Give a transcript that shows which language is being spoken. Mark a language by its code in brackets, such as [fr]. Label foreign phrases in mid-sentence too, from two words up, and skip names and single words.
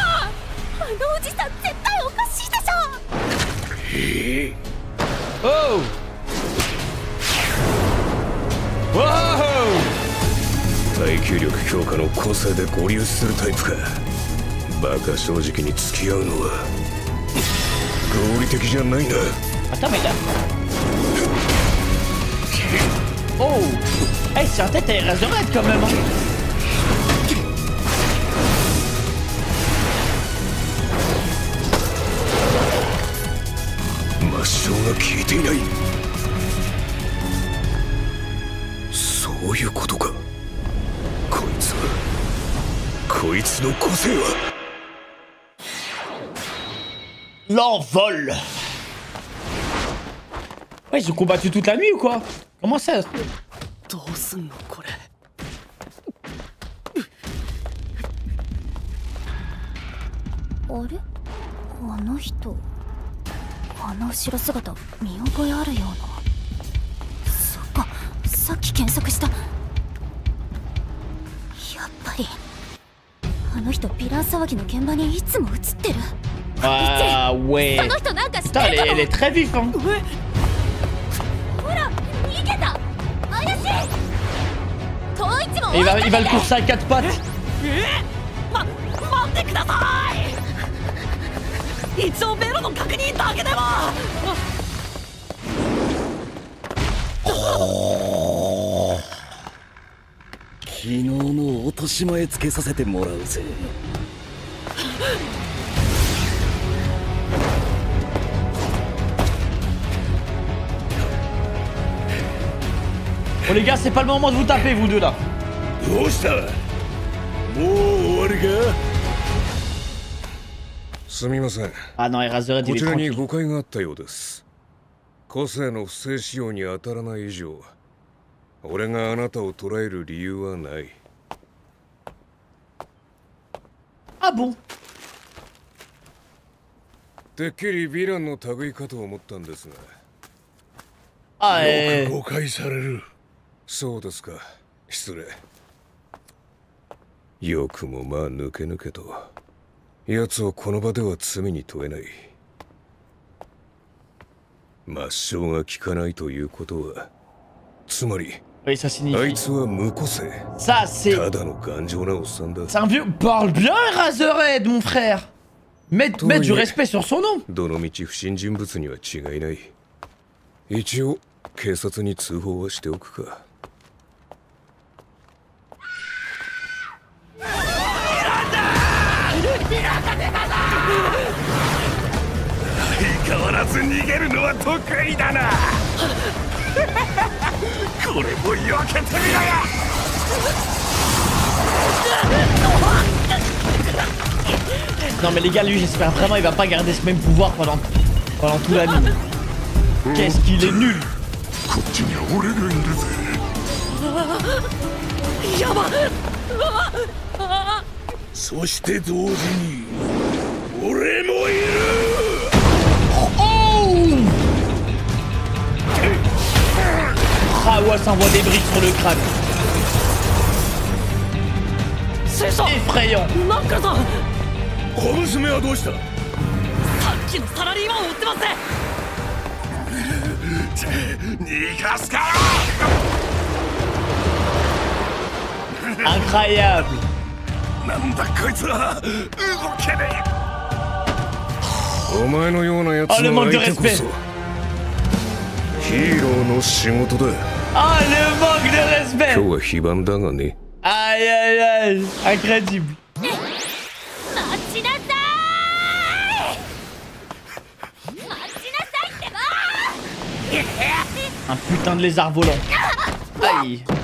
[ja] あのおじさん絶対おかしいでしょ。 [en] Oh! Wow! [ja] 耐久力強化の個性で合流するタイプか。バカ正直に付き合うのは合理的じゃないな。 [fr] Attends, mais là. Oh! Hey, c'est en tête, elle reste de raid quand même. Hein. [ja] 抹消が効いていない。そういうことか。こいつの個性は。 [fr] L'envol! Ouais, ils ont combattu toute la nuit ou quoi? Comment ça? [ja] どうすんのこれ。あれ？あの人。あの後ろ姿見覚えあるような。そっか、さっき検索した。やっぱりあの人ヴィラン騒ぎの現場にいつも映ってる。 [fr] Ah ouais! [ja] その人なんか知って [fr] Putain, [ja] るかも。 [fr] elle est très vif, hein! [ja] ほら、逃げた。怪しい。統一も [fr] Il va le courser à quatre pattes! [ja] 待ってください。一応ベロの確認だけでも。昨日の落とし前つけさせてもらうぜ。 [fr] Bon les gars, c'est pas le moment de vous taper vous deux là. [ja] どうした？もう終わりか？すみません。 [fr] Ah non, Eraserhead, [ja] こ [fr] il est [ja] ちらに [fr] tranquille. [ja] 誤解があったようです。個性の不正使用に当たらない以上、俺があなたを捕らえる理由はない。 [fr] Ah bon? [ja] てっきりヴィランの類かと思ったんですが。 [fr] Ah, [ja] よく誤解される。そうですか。失礼。よくもまあ抜け抜けと。奴をこの場では罪に問えない。抹消が効かないということは、つまり [fr] oui, ça [ja] あ [fr] signifie. [ja] いつは無個性。 [fr] Ça, c'est. [ja] ただの頑丈なおっさんだ。 [fr] C'est un vieux. Parle bien, Eraserhead, mon frère! Mets du respect sur son nom! [ja] どの道不審人物には違いない。一応警察に通報はしておくか。相変わらず逃げるのは得意だな。これも避けてみろよ。 [fr] Non, mais les gars, lui, j'espère vraiment il va pas garder ce même pouvoir pendant tout l'anime. Qu'est-ce qu'il est nul! [ja] こっちには俺がいるぜ。やば。そして同時に俺もいる。 [fr] Oh! Ah ouais, ça envoie des briques sur le crâne. [ja] 師匠。 [fr] Effrayant! [ja] なんかさ。小娘はどうした？さっきのサラリーマンを追ってますね。逃がすかよ。 [fr] Incroyable! [ja] なんだこいつは。動けねお前のようなやつの相手こそヒーローの仕事だ。 [fr] Ah, le manque de respect! [ja] 今日は非番だがね。 [fr] Aïe aïe aïe! Incroyable! [ja] 待ちなさーい。待ちなさいってばー。 [fr] Un putain de lézard volant. Aïe.